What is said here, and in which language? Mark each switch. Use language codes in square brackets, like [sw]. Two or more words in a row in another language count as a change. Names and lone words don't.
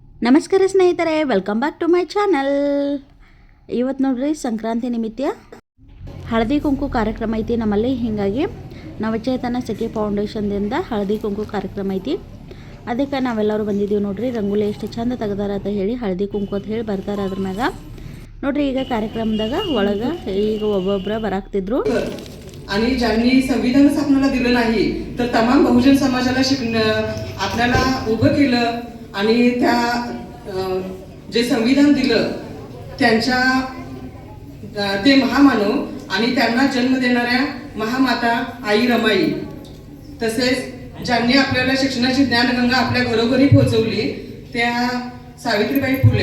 [kn] ನಮಸ್ಕಾರ ಸ್ನೇಹಿತರೆ, [en] welcome back to my channel. [kn] ಇವತ್ತು ನೋಡ್ರಿ ಸಂಕ್ರಾಂತಿ ನಿಮಿತ್ತ ಹಳದಿ ಕುಂಕು ಕಾರ್ಯಕ್ರಮ ಐತಿ ನಮ್ಮಲ್ಲಿ. ಹೀಗಾಗಿ ನವಚೇತನ ಸಖಿ ಫೌಂಡೇಶನ್ದಿಂದ ಹಳದಿ ಕುಂಕು ಕಾರ್ಯಕ್ರಮ ಐತಿ. ಅದಕ್ಕೆ ನಾವೆಲ್ಲರೂ ಬಂದಿದ್ದೀವಿ ನೋಡ್ರಿ. ರಂಗೋಲಿ ಎಷ್ಟು ಚಂದ ತೆಗ್ದಾರ ಅಂತ ಹೇಳಿ ಹಳದಿ ಕುಂಕು ಅಂತ ಹೇಳಿ ಬರ್ತಾರೆ ಅದ್ರ ಮ್ಯಾಗ ನೋಡ್ರಿ. ಈಗ ಕಾರ್ಯಕ್ರಮದಾಗ ಒಳಗೆ ಈಗ ಒಬ್ಬೊಬ್ಬರ ಬರಾಕ್ತಿದ್ರು. [mr] आणि ज्यांनी संविधानच आपल्याला दिलं नाही तर तमाम बहुजन समाजाला आपल्याला उभं केलं आणि त्या जे संविधान दिलं त्यांच्या ते महामानव आणि त्यांना जन्म देणाऱ्या महामाता आई रमाई, तसेच ज्यांनी आपल्याला शिक्षणाची ज्ञानगंगा आपल्या घरोघरी पोहोचवली त्या सावित्रीबाई फुले.